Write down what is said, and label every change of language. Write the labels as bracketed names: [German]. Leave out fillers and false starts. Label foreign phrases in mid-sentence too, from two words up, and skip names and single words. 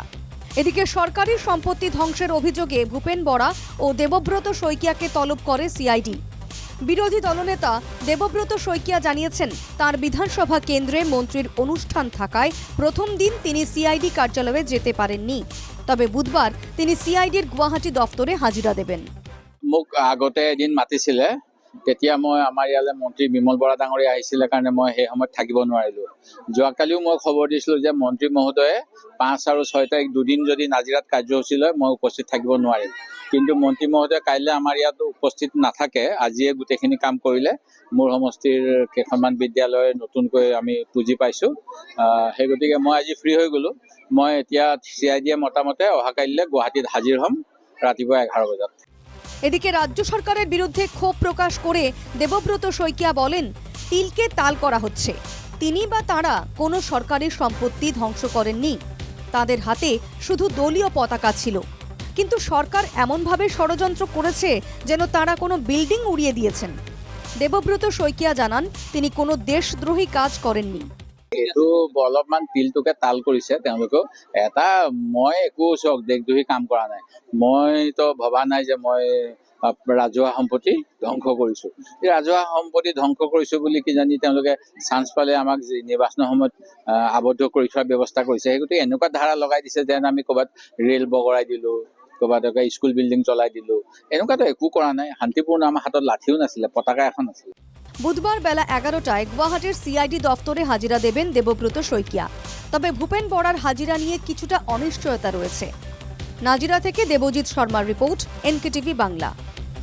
[Bangla] এদিকে সরকারি সম্পত্তি ধ্বংসের অভিযোগে ভূপেন বরা ও দেবব্রত শইকিয়াকে তলব করে সিআইডি। বিরোধী দলনেতা দেবব্রত শইকিয়া জানিয়েছেন, তার বিধানসভা কেন্দ্রে মন্ত্রীর অনুষ্ঠান থাকায় প্রথম দিন তিনি সিআইডি কার্যালয়ে যেতে পারেননি। তবে বুধবার তিনি সিআইডির গুৱাহাটী দফতরে হাজিরা দেবেন। [Assamese] মোক আগতে এদিন মাতিছিলে, তেতিয়া মই আমাৰ ইয়ালৈ মন্ত্ৰী বিমল বৰা ডাঙৰীয়া আহিছিলে কাৰণে মই সেই সময়ত থাকিব নোৱাৰিলোঁ। যোৱাকালিও মই খবৰ দিছিলোঁ যে মন্ত্ৰী মহোদয়ে 5 আৰু 6 তাৰিখ দুদিন যদি নাজিৰাত কাৰ্যসূচী লয় মই উপস্থিত থাকিব নোৱাৰিম। কিন্তু মন্ত্ৰী মহোদয়ে কাইলৈ আমাৰ ইয়াত উপস্থিত নাথাকে, আজিয়ে গোটেইখিনি কাম কৰিলে। মোৰ সমষ্টিৰ কেইখনমান বিদ্যালয় নতুনকৈ আমি পুঁজি পাইছোঁ। সেই গতিকে মই আজি ফ্ৰী হৈ গ'লোঁ। মই এতিয়া CID মতামতে অহাকাইলৈ গুৱাহাটীত হাজিৰ হ'ম ৰাতিপুৱা 11 বজাত। [Bangla] এদিকে রাজ্য সরকারের বিরুদ্ধে ক্ষোভ প্রকাশ করে দেবব্রত শইকিয়া বলেন, তিলকে তাল করা হচ্ছে। তিনি বা তারা কোনো সরকারি সম্পত্তি ধ্বংস করেননি। তাদের হাতে শুধু দলীয় পতাকা ছিল, কিন্তু সরকার এমনভাবে ষড়যন্ত্র করেছে যেন তারা কোনো বিল্ডিং উড়িয়ে দিয়েছেন। দেবব্রত শইকিয়া জানান, তিনি কোনো দেশদ্রোহী কাজ করেননি। [Assamese] এইটো অলপমান তিলটোকে তাল কৰিছে তেওঁলোকেও। এটা মই একো দেশদ্ৰোহী কাম কৰা নাই। মইতো ভবা নাই যে মই ৰাজহুৱা সম্পত্তি ধ্বংস কৰিছোঁ। এই ৰাজহুৱা সম্পত্তি ধ্বংস কৰিছোঁ বুলি কিজানি তেওঁলোকে চান্স পালে আমাক নিৰ্বাচনৰ সময়ত আবদ্ধ কৰি থোৱাৰ ব্যৱস্থা কৰিছে। সেই গতিকে এনেকুৱা ধাৰা লগাই দিছে যেন আমি ক'ৰবাত ৰেল বগৰাই দিলোঁ, ক'ৰবাত [English] school building [Assamese] জ্বলাই দিলোঁ। এনেকুৱাতো একো কৰা নাই। শান্তিপূৰ্ণ, আমাৰ হাতত লাঠিও নাছিলে, পতাকা এখন আছিলে। [Bangla] বুধবার বেলা 11টায় গুৱাহাটীর সিআইডি দফতরে হাজিরা দেবেন দেবব্রত শইকিয়া। তবে ভূপেন বরার হাজিরা নিয়ে কিছুটা অনিশ্চয়তা রয়েছে। নাজিরা থেকে দেবজিৎ শর্মার রিপোর্ট, NKTV বাংলা।